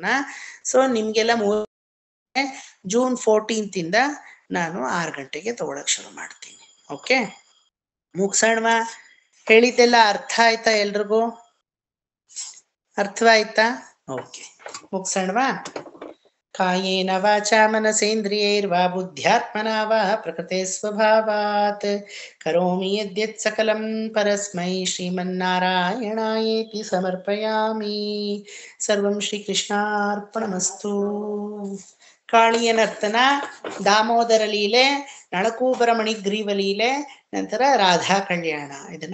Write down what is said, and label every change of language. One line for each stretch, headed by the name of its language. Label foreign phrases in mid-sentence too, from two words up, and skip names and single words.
Kannada: ಸೊ ನಿಮ್ಗೆಲ್ಲ ಜೂನ್ 14 ಇಂದ ನಾನು 6 ಗಂಟೆಗೆ ತಗೊಳಕ್ ಶುರು ಮಾಡ್ತೀನಿ. ಓಕೆ, ಮುಗ್ಸೋಣವಾ? ಹೇಳಿದ್ದೆಲ್ಲ ಅರ್ಥ ಆಯ್ತಾ ಎಲ್ರಿಗೂ? ಅರ್ಥವಾಯ್ತಾ? ಓಕೆ, ಮುಗ್ಸೋಣವಾ?
Sanskrit: ಕಾಯೇನ ವಾಚಾ ಮನಸೇಂದ್ರಿಯೈರ್ವಾ ಬುದ್ಧ್ಯಾತ್ಮನಾ ವಾ ಪ್ರಕೃತೆ ಸ್ವಭಾವಾತ್ ಕರೋಮಿ ಯದ್ಯತ್ ಸಕಲಂ ಪರಸ್ಮೈ ಶ್ರೀಮನ್ನಾರಾಯಣಾಯೇತಿ ಸಮರ್ಪಯಾಮಿ. ಸರ್ವಂ ಶ್ರೀಕೃಷ್ಣಾರ್ಪಣಮಸ್ತು.
Kannada: ಕಾಳಿಯ ನರ್ತನ, ದಾಮೋದರ ಲೀಲೆ, ನಳಕೂಬರ ಮಣಿಗ್ರೀವ ಲೀಲೆ, ನಂತರ ರಾಧಾ ಕಲ್ಯಾಣ. ಇದನ್ನ